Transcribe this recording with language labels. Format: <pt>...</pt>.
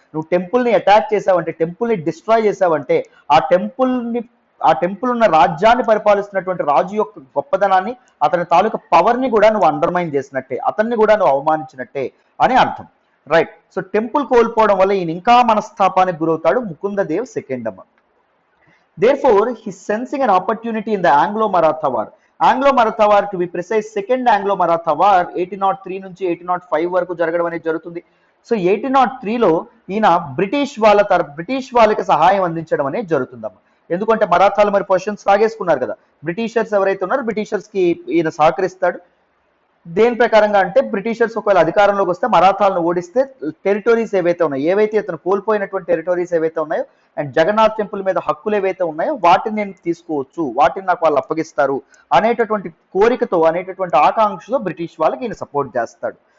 <te>నువ్వు టెంపుల్ ని అటాక్ చేసావంటే, టెంపుల్ ని డిస్ట్రాయ్ చేసావంటే ఆ టెంపుల్ ఉన్న రాజ్యాన్ని పరిపాలిస్తున్నటువంటి రాజు యొక్క గొప్పదనాన్ని, అతని తాలూకా పవర్ ని కూడా నువ్వు అండర్మైన్ చేసినట్టే, అతన్ని కూడా నువ్వు అవమానించినట్టే అని అర్థం. రైట్. సో టెంపుల్ కోల్పోవడం వల్ల ఈయన ఇంకా మనస్తాపానికి గురవుతాడు ముకుందదేవ్ సెకండ్ అమ్మ.</te> <en>Therefore, he's sensing an opportunity in the Anglo-Maratha War. Anglo-Maratha War, to be precise, second Anglo-Maratha War</en> <te>1803 నుంచి 1805 వరకు జరగడం అనేది జరుగుతుంది. సో 1803లో ఈయన బ్రిటిష్ వాళ్ళకి సహాయం అందించడం అనేది జరుగుతుందమ్మా. ఎందుకంటే మరాఠాలు మరి పొజిషన్స్ లాగేసుకున్నారు కదా, బ్రిటిషర్స్ ఎవరైతే ఉన్నారో బ్రిటిషర్స్ కి ఈయన సహకరిస్తాడు. దేని ప్రకారంగా అంటే బ్రిటిషర్స్ ఒకవేళ అధికారంలోకి వస్తే మరాఠాలను ఓడిస్తే టెరిటోరీస్ ఏవైతే ఉన్నాయో, ఏవైతే ఇతను కోల్పోయినటువంటి టెరిటోరీస్ ఏవైతే ఉన్నాయో అండ్ జగన్నాథ్ టెంపుల్ మీద హక్కులు ఏవైతే ఉన్నాయో వాటిని నేను తీసుకోవచ్చు, వాటిని నాకు వాళ్ళు అప్పగిస్తారు అనేటటువంటి కోరికతో, అనేటటువంటి ఆకాంక్షతో బ్రిటిష్ వాళ్ళకి ఈయన సపోర్ట్ చేస్తాడు.</te>